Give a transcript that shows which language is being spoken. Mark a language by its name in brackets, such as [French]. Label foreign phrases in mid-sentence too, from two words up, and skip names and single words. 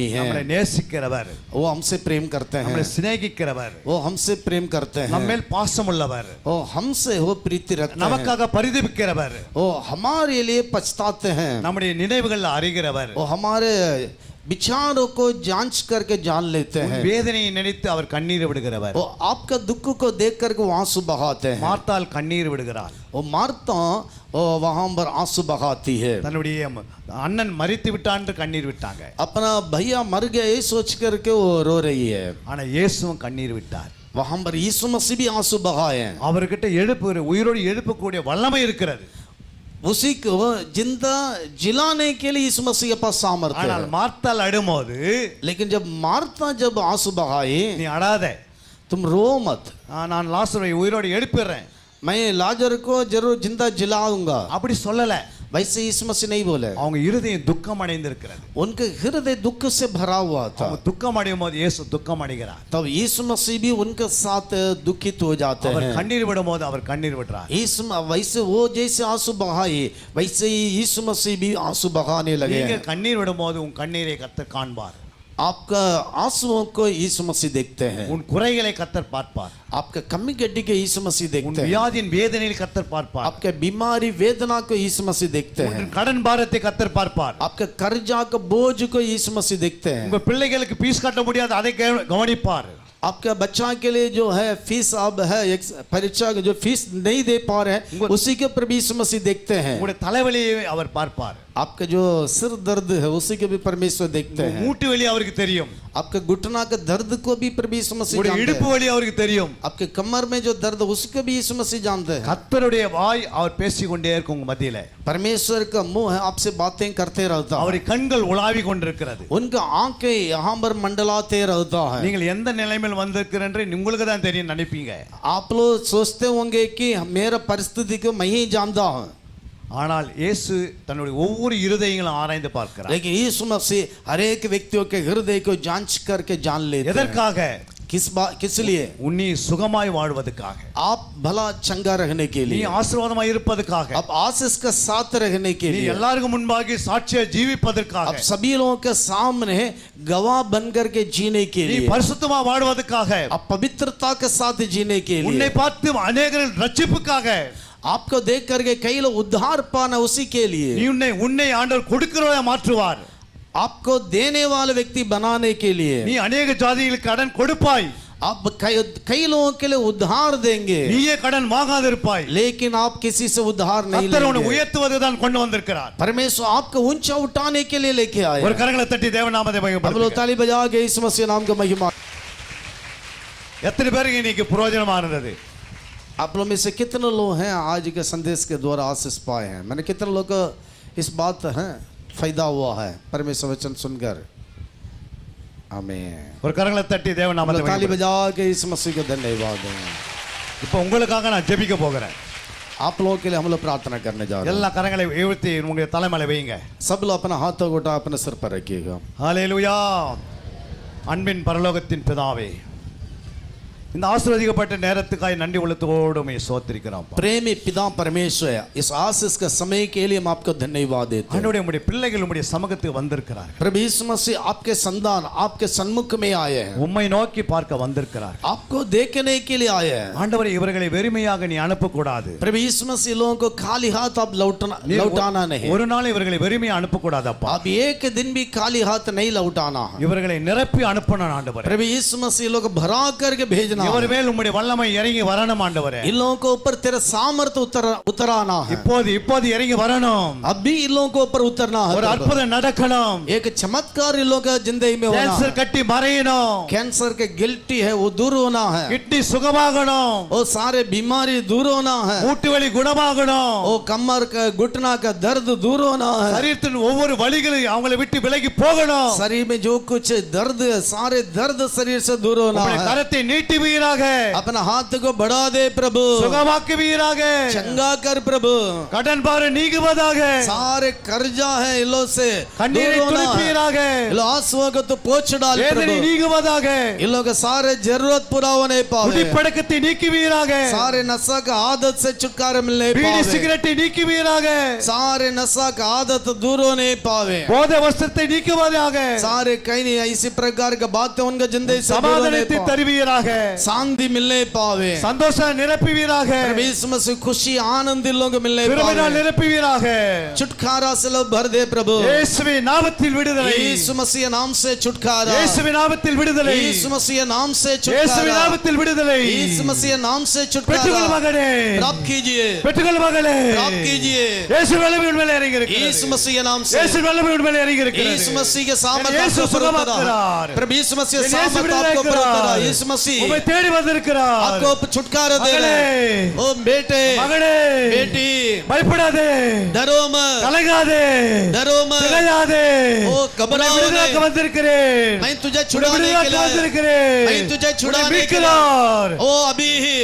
[Tamil] நம்மளை [Hindi] है [Tamil] நேசிக்கிறவர் [Hindi] वो हमसे प्रेम करते [Tamil] நம்மளை [Hindi] हैं [Tamil] சிநேகிக்கிறவர் [Hindi] वो हमसे प्रेम करते [Tamil] நம்ம [Hindi] हैं [Tamil] மேல் பாசமுள்ளவர் [Hindi] वो हमसे वो प्रीति रखते हैं [Tamil] நமக்காக பரிதபிக்கிறவர் [Hindi] वो हमारे लिए पछताते हैं [Tamil] நம்முடைய நினைவுகள் அறிகிறவர் [Hindi] वो हमारे विचारों को जांच करके जान लेते [Tamil] உன் [Hindi] हैं [Tamil] வேதனையை நினைத்து அவர் கண்ணீர் விடுகிறவர் [Hindi] वो आपका दुख को देख करके वो आंसू बहाते हैं [Tamil] மார்த்தாள் கண்ணீர் விடுகிறார் [Hindi] वो मारता वो वहां पर आंसू बहाती है [Tamil] தன்னுடைய அண்ணன் மரித்து விட்டான் என்று கண்ணீர் விட்டாங்க [Hindi] अपना भैया मर गया ये सोच करके वो रो रही है [Tamil] ஆனா இயேசுவும் கண்ணீர் விட்டார் [Hindi] वहां पर यीशु मसीह भी आंसू बहाए हैं [Tamil] அவர்கிட்ட உயிரோடு எழுப்பக்கூடிய வல்லமை இருக்கிறது [Hindi] उसी को जिंदा जिलाने के लिए यीशु मसीह के पास सामर्थ्य [Tamil] ஆனால் [Hindi] है [Tamil] மார்த்தாள் அழும்போது [Hindi] लेकिन जब मारता जब आंसू बहाए [Tamil] நீ அழாத [Hindi] तुम रो मत [Tamil] நான் லாசரை உயிரோடு எழுப்பிடுறேன் [Hindi] मैं लाजर को जरूर जिंदा जिलाऊंगा [Tamil] அப்படி சொல்லல [Hindi] वैसे यीशु मसीह नहीं बोले [Tamil] அவங்க இருதயம் துக்கம் அடைந்திருக்கிறது [Hindi] उनके हृदय दुख से भरा हुआ था [Tamil] அவங்க துக்கம் அடையும் போது இயேசு துக்கம் அடைகிறார் [Hindi] तब यीशु मसीह भी उनके साथ दुखित हो जाते [Tamil] அவர் [Hindi] हैं [Tamil] கண்ணீர் விடும்போது அவர் கண்ணீர் விடுறார் [Hindi] वैसे वो जैसे आंसू बहाए वैसे ही यीशु मसीह भी आंसू बहाने लगे [Tamil] நீங்க [Hindi] हैं [Tamil] கண்ணீர் விடும்போது உன் கண்ணீரை கர்த்தர் காண்பார் [Hindi] आपका आंसुओं को यीशु मसीह देखते हैं [Tamil] உன் குறைகளை கர்த்தர் பார்ப்பார் [Hindi] आपका कमी गड्डी के यीशु मसीह [Tamil] உன் [Hindi] देखते हैं [Tamil] வியாதியின் வேதனையில் கர்த்தர் பார்ப்பார் [Hindi] आपके बीमारी वेदना को यीशु मसीह देखते हैं [Tamil] உன் கடன் பாரத்தை கர்த்தர் பார்ப்பார் [Hindi] आपके कर्जा का बोझ को यीशु मसीह देखते हैं [Tamil] உங்க பிள்ளைகளுக்கு ஃபீஸ் கட்ட முடியாது அதை கவனிப்பார் [Hindi] आपका बच्चा के लिए जो है फीस अब है एक परीक्षा जो फीस नहीं दे पा रहे हैं उसी के ऊपर भी यीशु मसीह देखते हैं [Tamil] உங்களுடைய தலைவலியை அவர் பார்ப்பார் [Hindi] आपका जो सिर दर्द है उसी को भी परमेश्वर देखते हैं। [Tamil] மூட்டு வலி அவருக்கு தெரியும், [Hindi] आपके घुटना के दर्द को भी परमेश्वर मसीह [Tamil] உங்களுடைய [Hindi] जानते [Tamil] இடுப்பு [Hindi] हैं। [Tamil] வலி அவருக்கு தெரியும்। [Hindi] आपके कमर में जो दर्द उसको भी यीशु मसीह जानते हैं। [Tamil] கர்த்தருடைய வாய் அவர் பேசிக்கொண்டே இருக்கும் உங்க மத்தியில। [Hindi] परमेश्वर का मुंह है आपसे बातें करते रहता है। [Tamil] அவருடைய கண்கள் உலாவி கொண்டிருக்கிறது। [Hindi] उनका आंखें यहाँ पर मंडलाते रहता है। [Tamil] நீங்கள் எந்த நிலைமையில் வந்திருக்கிறேன்னு உங்களுக்கு தான் தெரியும் நினைப்பீங்க। [Hindi] आप लोग सोचते होंगे कि मेरा परिस्थिति को मैं ही जानता हूँ, [Tamil] ஆனால் இயேசு தன்னுடைய ஒவ்வொரு இருதயங்களும் ஆராய்ந்து பார்க்கிறார்। [Hindi] लेकिन यीशु मसीह हर एक व्यक्तियों के हृदय को जांच करके जान लेते हैं। [Tamil] எதற்காக? [Hindi] किस लिए? [Tamil] உன்னை சுகமாய் வாழ்வதற்காக, [Hindi] आप भला चंगा रहने के [Tamil] நீ [Hindi] लिए, [Tamil] ஆசீர்வாதமாய் இருப்பதற்காக, [Hindi] आप आशीष के साथ रहने के [Tamil] நீ [Hindi] लिए, [Tamil] எல்லாருக்கும் முன்பாக சாட்சியா ஜீவிப்பதற்காக, [Hindi] आप सभी लोगों के सामने गवाह बनकर के जीने के [Tamil] நீ [Hindi] लिए, [Tamil] பரிசுத்தமா வாழ்வதற்காக, [Hindi] आप पवित्रता के साथ जीने के [Tamil] உன்னை [Hindi] लिए, [Tamil] பார்த்து அநேகரின் ரட்சிப்புக்காக, [Hindi] आपको देख करके कई लोग उद्धार पाना उसी के [Tamil] நீ [Hindi] लिए, [Tamil] உன்னை ஆண்டவர் கொடுக்கிறவரை மாற்றுவார்। [Hindi] आपको देने वाले व्यक्ति बनाने के लिए, [Tamil] நீ अनेक ஜாதிகளுக்கு கடன் கொடுப்பாய், [Hindi] आप कई लोगों के लिए उद्धार देंगे, [Tamil] நீயே கடன் வாங்காதிருப்பாய்। [Hindi] लेकिन आप किसी से उद्धार नहीं [Tamil] கர்த்தர் உன்னை [Hindi] लेंगे। [Tamil] உயர்த்துவதுதான் கொண்டு வந்திருக்கிறார்। [Hindi] परमेश्वर आपको ऊंचा उठाने के लिए लेके आए। [Tamil] ஒரு கரங்களை தட்டி தேவநாமத்தை [Hindi] हम लोग [Tamil] மகிமைப்படுத்துங்க। [Hindi] ताली बजा के यीशु मसीह नाम का महिमा। [Tamil] எத்தனை பேருக்கு இன்னைக்கு பிரயோஜனமா இருந்தது? [Hindi] आप लोग में से कितने लोग हैं आज के संदेश के द्वारा आशीष पाए हैं? मैंने कितने लोग को इस बात है फायदा हुआ है परमेश्वर वचन सुनकर? आमीन। [Tamil] ஒரு கரங்களை தட்டி தேவநாமத்தை [Hindi] ताली [Tamil] மகிமைப்படுத்துங்க। [Hindi] बजा के यीशु मसीह को धन्यवाद दें। [Tamil] இப்போ உங்களுக்காக நான் ஜெபிக்க போகிறேன்। [Hindi] आप लोगों के लिए हम लोग प्रार्थना करने जा रहे हैं। [Tamil] எல்லா கரங்களை உயர்த்தி உங்களுடைய தலைமையில வைங்க। [Hindi] सब लोग अपना हाथों को उठा अपने सिर पर रखिएगा। [Tamil] ஹalleluya। அன்பின் பரலோகத்தின் பிதாவே, இந்த ஆசீர்வதிக்கப்பட்ட நேரத்துக்காய் நன்றி உள்ளத்தோடு உம்மை ஸ்தோத்திரிக்கிறோம்। [Hindi] प्रेमी पिता परमेश्वर, इस आशीष के समय के लिए हम आपको धन्यवाद देते हैं। [Tamil] ஆண்டவரே, உம்முடைய பிள்ளைகள் உம்முடைய சமூகத்துக்கு வந்திருக்கிறார்கள்। [Hindi] प्रभु यीशु मसीह आपके संतान आपके सन्मुख में आए हैं, [Tamil] உம்மை நோக்கி பார்க்க வந்திருக்கிறார்கள்। [Hindi] आपको देखने के लिए आए हैं। [Tamil] ஆண்டவரே, இவர்களை வெறுமையாக நீ அனுப்பக்கூடாது। [Hindi] प्रभु यीशु मसीह लोगों को खाली हाथ आप लौटाना नहीं। [Tamil] ஒரு நாள் இவர்களை வெறுமையா அனுப்பக்கூடாதப்பா। [Hindi] आप एक दिन भी खाली हाथ नहीं लौटाना है। [Tamil] இவர்களை நிரப்பி அனுப்பணும் ஆண்டவரே। [Hindi] प्रभु यीशु मसीह लोग भरा करके भेजना [Tamil] இவர் [Hindi] है। [Tamil] மேல் உம்முடைய வல்லமை இறங்கி வரணும் ஆண்டவரே। [Hindi] इन लोगों को ऊपर तेरा सामर्थ्य उतराना है। [Tamil] இப்போது இறங்கி வரணும்। [Hindi] अभी इन लोगों को ऊपर उतरना है। [Tamil] ஒரு அற்புதம் நடக்கணும்। [Hindi] एक चमत्कार इन लोगों का जिंदगी में होना [Tamil] கேன்சர் [Hindi] है। [Tamil] கட்டி மறையணும்। [Hindi] कैंसर के गिल्टी है वो दूर होना है। [Tamil] கிட்னி சுகமாகணும்। [Hindi] वो सारे बीमारी दूर होना है। [Tamil] மூட்டு வலி குணமாகணும்। [Hindi] वो कमर का घुटना का दर्द दूर होना है। [Tamil] சரீரத்தின் ஒவ்வொரு வலிகளும் அவங்களை விட்டு விலகி போகணும்। [Hindi] शरीर में जो कुछ दर्द है सारे दर्द शरीर से दूर होना [Tamil] உம்முடைய [Hindi] है। [Tamil] கரத்தை நீட்டுவீராக। [Hindi] अपना हाथ को बढ़ा दे प्रभु, [Tamil] சுகமாக்குவீராக। [Hindi] चंगा कर प्रभु। [Tamil] கடன் பாரம் நீங்குவதாக। [Hindi] सारे कर्जा है इलो से [Tamil] கண்ணீரை [Hindi] दूर होना है। [Tamil] துடைப்பீராக। [Hindi] इलो आंसुओं को तो पोंछ डाल [Tamil] வேதனை [Hindi] प्रभु। [Tamil] நீங்குவதாக। [Hindi] इन लोग के सारे जरूरत पूरा होने पावे। [Tamil] குடிப்பழக்கத்தை நீக்குவீராக। [Hindi] सारे नशा का आदत से छुटकारा मिलने [Tamil] பீடி [Hindi] पावे। [Tamil] சிகரெட்டை நீக்குவீராக। [Hindi] सारे नशा का आदत दूर होने पावे। [Tamil] போதை வஸ்திரத்தை நீக்குவதாக। [Hindi] सारे कहीं नहीं ऐसी प्रकार का बातें उनका जिंदगी से दूर होने [Tamil] சமாதானத்தை [Hindi] पावे। [Tamil] தருவீராக। [Hindi] शांति मिलने पावे। [Tamil] சந்தோஷம் நிரப்புவீராக। [Hindi] प्रभु यीशु मसीह खुशी आनंद इन लोगों को मिलने [Tamil] கிருபையால் [Hindi] पावे। [Tamil] நிரப்புவீராக। [Hindi] छुटकारा से लोग भर दे प्रभु। [Tamil] இயேசுவின் நாமத்தில் விடுதலை। [Hindi] यीशु मसीह नाम से छुटकारा। [Tamil] இயேசுவின் நாமத்தில் விடுதலை। [Hindi] यीशु मसीह नाम से [Tamil] இயேசுவின் [Hindi] छुटकारा। [Tamil] நாமத்தில் விடுதலை। [Hindi] यीशु मसीह नाम से [Tamil] பெற்றுக்கொள் [Hindi] छुटकारा [Tamil] மகனே। [Hindi] प्राप्त कीजिए, [Tamil] பெற்றுக்கொள் மகளே। [Hindi] प्राप्त कीजिए। [Tamil] இயேசு வல்லமை மேல் இறங்கி இருக்கிறது। [Hindi] यीशु मसीह के नाम से, [Tamil] இயேசு வல்லமை மேல் இறங்கி இருக்கிறது। [Hindi] यीशु मसीह के सामर्थ्य यीशु आपको ऊपर उतरा। [Tamil] சுகமாக்குகிறார்। [Hindi] प्रभु यीशु मसीह यीशु सामर्थ्य [Tamil] विடுதலை [Hindi] आपको ऊपर उतरा। [Tamil] இருக்கிறார்। [Hindi] यीशु मसीह [Tamil] உம்மை தேடி வந்திருக்கிறார்। [Hindi] आपको छुटकारा दे रहे [Tamil] மகளே। [Hindi] हैं। ओ बेटे, [Tamil] மகளே, [Hindi] बेटी, [Tamil] பயப்படாதே, [Hindi] डरो मत, [Tamil] கலங்காதே, [Hindi] डरो मत, [Tamil] திகையாதே। [Hindi] ओ घबराओ [Tamil] உன்னை விடுதலையாக்க [Hindi] नहीं। [Tamil] வந்திருக்கிறேன்। [Hindi] मैं तुझे [Tamil] உன்னை [Hindi] छुड़ाने के [Tamil] விடுதலையாக்க [Hindi] लिए आया। [Tamil] வந்திருக்கிறேன்। [Hindi] मैं तुझे [Tamil] உன்னை [Hindi] छुड़ाने के लिए [Tamil] மீட்கிறார்। [Hindi] ओ अभी ही